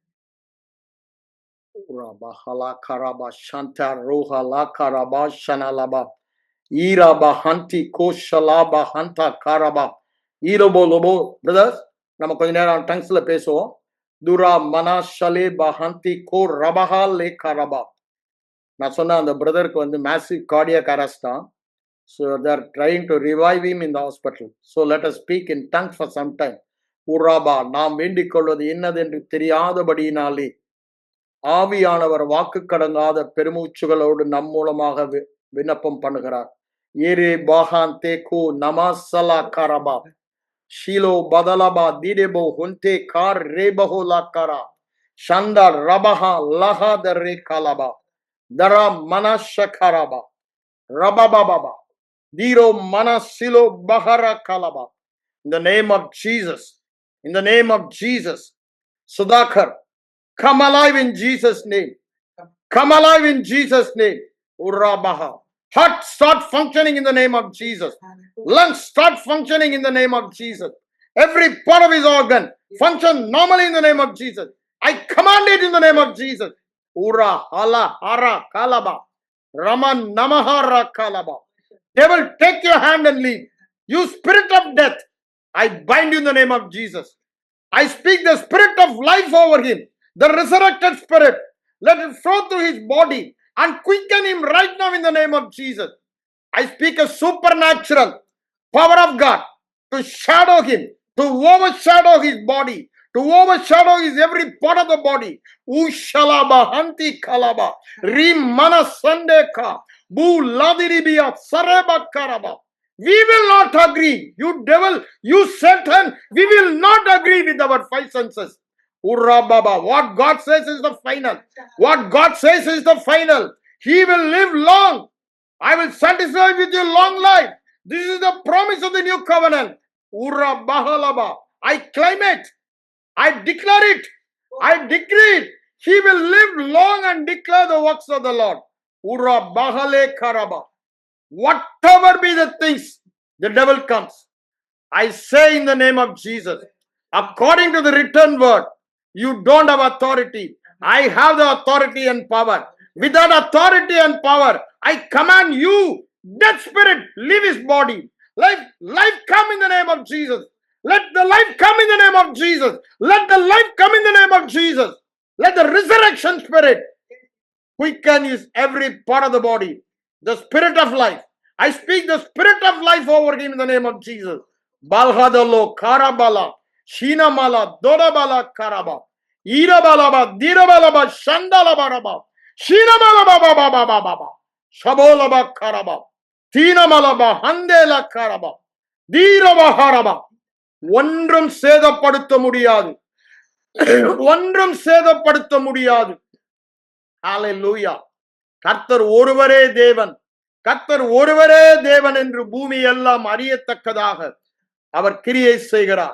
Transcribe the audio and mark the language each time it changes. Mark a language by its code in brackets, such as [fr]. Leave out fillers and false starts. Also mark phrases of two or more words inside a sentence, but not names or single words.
[ta] நம்ம கொஞ்ச நேரம் டங்ஸ்ல பேசுவோம். துரா மனாஷலே பஹந்தி கோ ரபஹா லே கரபா. நான் சொன்ன அந்த பிரதருக்கு வந்து [en] massive cardiac arrest [ta] தான். [en] So they are trying to revive him in the hospital. So let us speak in tongues for some time. [ta] உராபா, நாம் வேண்டிக் கொள்வது என்னதென்று தெரியாதபடியினாலே ஆவியானவர் வாக்கு கடங்காத பெருமூச்சுகளோடு நம் மூலமாக விண்ணப்பம் பண்ணுகிறார். ஏரே பாஹான் தேகு நமாசலா கரபா ஷீலோ பதலபா தீடேபோ ஹுந்தே கார் ரேபஹோ லாக்கரா ஷந்தா ரபஹா லஹா தர்ரே கலபா தரா மனஷகரபா ரபபபபா தீரோ மனசிலோ பஹரா கலபா. [en] In the name of Jesus, in the name of Jesus, Sudhakar, come alive in Jesus' name. Come alive in Jesus' name. Urabaha. Heart start functioning in the name of Jesus. Lungs start functioning in the name of Jesus. Every part of his organ function normally in the name of Jesus. I command it in the name of Jesus. Ura hala hara kalaba. Raman namahara kalaba. Devil, take your hand and leave. You spirit of death, I bind you in the name of Jesus. I speak the spirit of life over him, the resurrected spirit. Let it flow through his body and quicken him right now in the name of Jesus. I speak a supernatural power of God to shadow him, to overshadow his body, to overshadow his every part of the body. Ushalaba hanti kalaba rimana sandeka bu ladiribia sareba karaba. We will not agree, you devil, you Satan, we will not agree with our five senses. Urra baba, what God says is the final. What God says is the final. He will live long. I will satisfy with you long life. This is the promise of the new covenant. Urra bahalaba. I claim it. I declare it. I decree it. He will live long and declare the works of the Lord. Urra bahale karaba. Whatever be the things, the devil comes. I say in the name of Jesus, according to the written word, you don't have authority. I have the authority and power. With that authority and power, I command you, that spirit, leave his body. Life come in the name of Jesus. Let the life come in the name of Jesus. Let the life come in the name of Jesus. Let the resurrection spirit quicken his every part of the body. The spirit of life. I speak the spirit of life over him in the name of Jesus. Balhadalo Karabala, Shinamala, Dorabala Karaba, Irabalaba, Dirabalaba, Shandalabaraba, Shinamalaba, Shabolaba Karaba, Tinamalaba, Handela Karaba, Dirabaharaba. [ta] ஒன்றும் சேதப்படுத்த முடியாது. ஒன்றும் சேதப்படுத்த முடியாது. ஹalleluya. கர்த்தர் ஒருவரே தேவன். கர்த்தர் ஒருவரே தேவன் என்று பூமி எல்லாம் அறியத்தக்கதாக அவர் கிரியை செய்கிறார்.